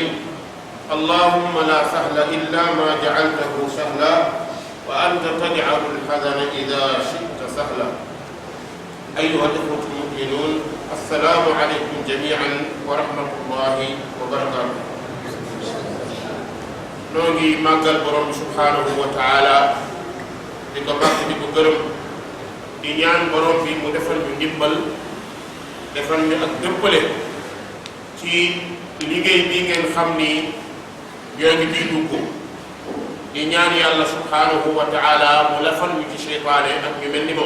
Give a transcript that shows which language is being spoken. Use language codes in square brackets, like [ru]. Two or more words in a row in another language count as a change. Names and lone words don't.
[ar] اللهم لا سهل إلا ما جعلته سهلا وأنت تجعل الحزن إذا شئت سهلا. أيها الإخوة المؤمنون السلام عليكم جميعا ورحمة الله وبركاته. [wo] noo ngi màggal borom bi [ar] سبحانه وتعالى [wo] di ko bàkk di ko gërëm di ñaan borom bi mu defal ñu ndimbal defal ñu ak dëppale ci liggéey bi ngeen xam ni ñoo ngi ciy dugg di ñaan yàlla [ar] سبحانه وتعالى [wo] mu lafal ñu ci seytaane ak ñu mel ni moom.